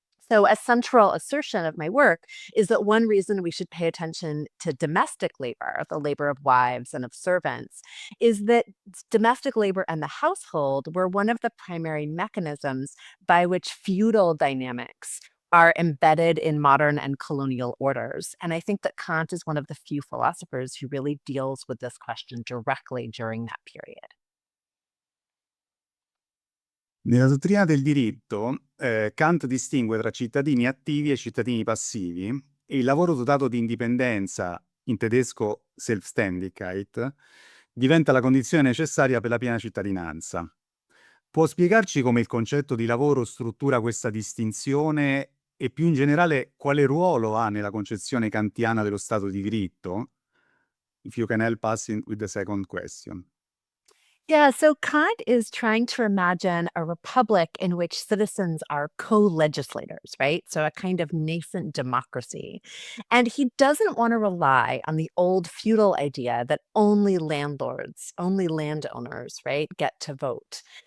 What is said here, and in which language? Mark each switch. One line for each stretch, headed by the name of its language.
English: So, a central assertion of my work is that one reason we should pay attention to domestic labor, the labor of wives and of servants, is that domestic labor and the household were one of the primary mechanisms by which feudal dynamics are embedded in modern and colonial orders. And I think that Kant is one of the few philosophers who really deals with this question directly during that period.
Italian: Nella dottrina del diritto, Kant distingue tra cittadini attivi e cittadini passivi e il lavoro dotato di indipendenza, in tedesco Selbstständigkeit, diventa la condizione necessaria per la piena cittadinanza. Può spiegarci come il concetto di lavoro struttura questa distinzione e più in generale quale ruolo ha nella concezione kantiana dello Stato di diritto?
English: If you can help us with the second question. Yeah, so Kant is trying to imagine a republic in which citizens are co legislators, right? So a kind of nascent democracy. And he doesn't want to rely on the old feudal idea that only landlords, only landowners, right, get to vote.